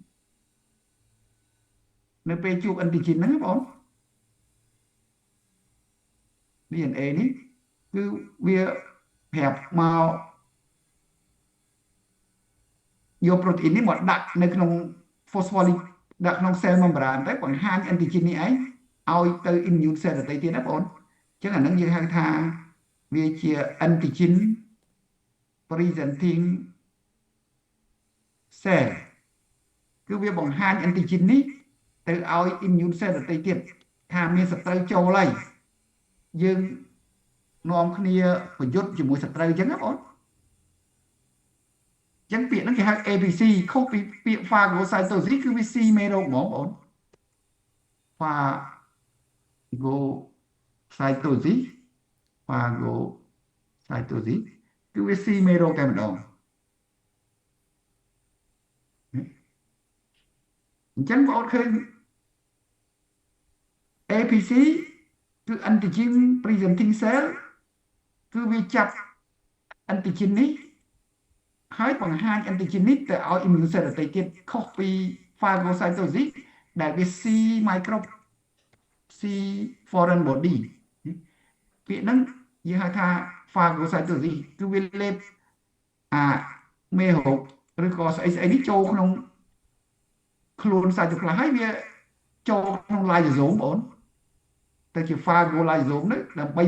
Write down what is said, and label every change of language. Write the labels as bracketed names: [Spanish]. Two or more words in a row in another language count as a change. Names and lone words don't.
[Khmer] នៅពេលជួប antigen ហ្នឹងបង DNA នេះគឺវាប្រាប់មកយក protein នេះមកដាក់នៅក្នុង phospholipid ដាក់ក្នុង [English] cell membrane [Khmer] ទៅបង្ហាញ antigen នេះឯងឲ្យទៅ [English] immune cell [Khmer] ដទៃទៀតណាបងអញ្ចឹងអានឹងយើងហៅថាវាជា [English] antigen presenting [Khmer] cell គឺវាបង្ហាញ antigen នេះទៅឲ្យ [English] immune cell [Khmer] ដទៃទៀតថាមានសត្រូវចូលហើយយើងនាំគ្នាប្រយុទ្ធជាមួយសត្រូវអញ្ចឹងណាបង អញ្ចឹងពាក្យហ្នឹងគេហៅ ABC ខុសពីពាក្យ phagocytosis គឺវាស៊ីមេរោគហ្មងបង phagocytosis គឺវាស៊ីមេរោគតែម្ដងអញ្ចឹងបងឃើញ APC គឺ [English] antigen presenting cell [Khmer] គឺវាចាប់ antigen នេះ ហើយបង្ហាញ antigen នេះទៅឲ្យ [English] immune cell [Khmer] ដទៃទៀតខុសពី phagocytosis ដែលវា [English] C micro C foreign body [Khmer] ពាក្យហ្នឹងយើងហៅថា phagocytosis គឺវាលេបអា មេរោគឬក៏ស្អីស្អីនេះចូលក្នុងខ្លួនសាច់ទៅខ្លះហើយវាចូលក្នុង lysosome បងទៅជា phagolysosome ហ្នឹងដើម្បី